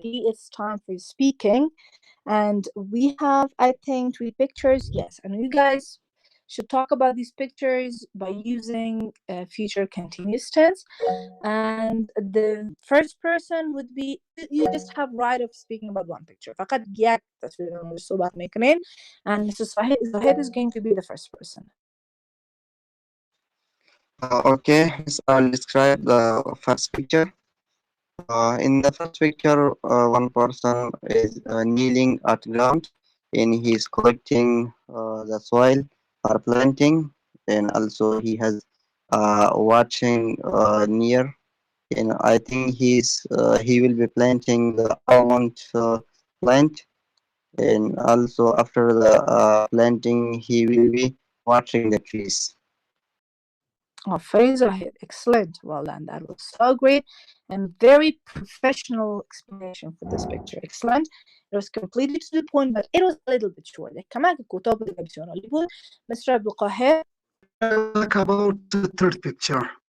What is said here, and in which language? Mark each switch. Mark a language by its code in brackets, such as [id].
[en] It's time for speaking. And we have, I think, 3 pictures. Yes, and you guys should talk about these pictures by using future continuous tense. And the first person would be, you just have right of speaking about one picture. [fa] فقط یک تصویر رو صحبت میکنین. [en] And Mrs. Zahid is going to be the first person. Okay, so I'll describe the first picture. In the first picture, one person is kneeling at ground and he's collecting the soil for planting, and also he has watching near, and I think he will be planting the almond plant, and also after the planting he will be watering the trees. Oh, Zahid, excellent. Well done. That was so great and very professional explanation for this picture. Excellent. It was completely to the point, but it was a little bit short. كمان كتاب الإبسيون Mr. Abdul Qahir. Talk about the third picture.